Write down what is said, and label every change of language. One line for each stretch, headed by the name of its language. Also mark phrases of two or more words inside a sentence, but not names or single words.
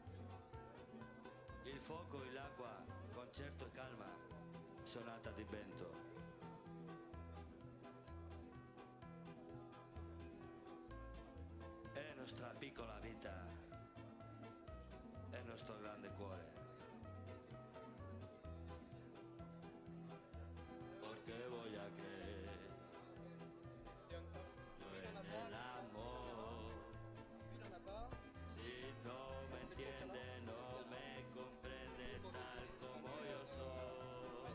Italian: Il fuoco e l'acqua, concerto e calma, sonata di vento. È nostra piccola vita, è nostro grande cuore.
Spanish: Que voy a creer yo en el amor. Si no me entiende, no me comprende tal como yo soy.